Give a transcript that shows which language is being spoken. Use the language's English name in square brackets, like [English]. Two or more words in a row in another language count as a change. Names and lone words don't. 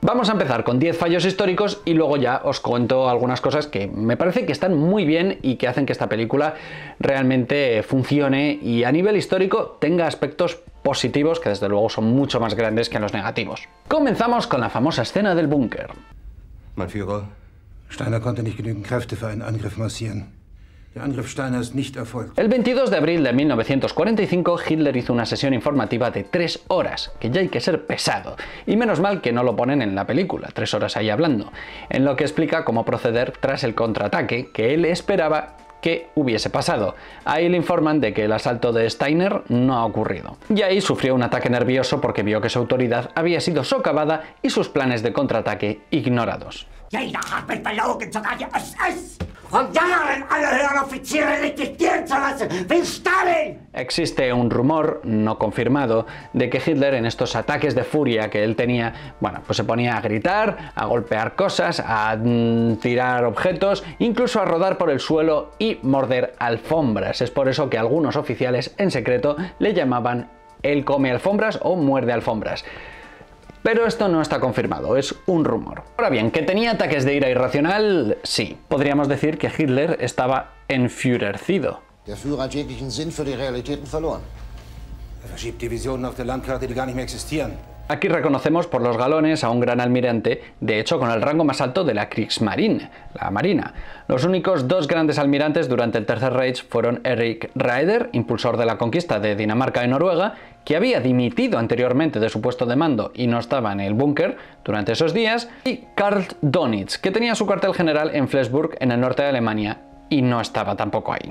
[Spanish] Vamos a empezar con 10 fallos históricos y luego ya os cuento algunas cosas que me parece que están muy bien y que hacen que esta película realmente funcione y a nivel histórico tenga aspectos positivos que desde luego son mucho más grandes que los negativos. Comenzamos con la famosa escena del búnker. [German] Mein Führer, Steiner konnte nicht genügend Kräfte für einen Angriff massieren. Der Angriff Steiner ist nicht erfolgt. [Spanish] El 22 de abril de 1945, Hitler hizo una sesión informativa de 3 horas, que ya hay que ser pesado. Y menos mal que no lo ponen en la película, 3 horas ahí hablando, en lo que explica cómo proceder tras el contraataque que él esperaba que hubiese pasado. Ahí le informan de que el asalto de Steiner no ha ocurrido. Y ahí sufrió un ataque nervioso porque vio que su autoridad había sido socavada y sus planes de contraataque ignorados. [German] Jeder hat mich belogen, sogar die SS. Von Jahren alle höheren Offiziere registrieren zu lassen, wie Stalin. [Spanish] Existe un rumor no confirmado de que Hitler en estos ataques de furia que él tenía, bueno, pues se ponía a gritar, a golpear cosas, a tirar objetos, incluso a rodar por el suelo y morder alfombras. Es por eso que algunos oficiales en secreto le llamaban el come alfombras o muerde alfombras. Pero esto no está confirmado, es un rumor. Ahora bien, ¿que tenía ataques de ira irracional? Sí. Podríamos decir que Hitler estaba enfurecido. [German] Der Führer hat jeglichen Sinn für die Realitäten verloren. Er verschiebt Divisionen auf der Landkarte, die gar nicht mehr existieren. [Spanish] Aquí reconocemos por los galones a un gran almirante, de hecho con el rango más alto de la Kriegsmarine, la Marina. Los únicos 2 grandes almirantes durante el Tercer Reich fueron Erich Raeder, impulsor de la conquista de Dinamarca y Noruega, que había dimitido anteriormente de su puesto de mando y no estaba en el búnker durante esos días, y Karl Dönitz, que tenía su cuartel general en Flensburg, en el norte de Alemania, y no estaba tampoco ahí.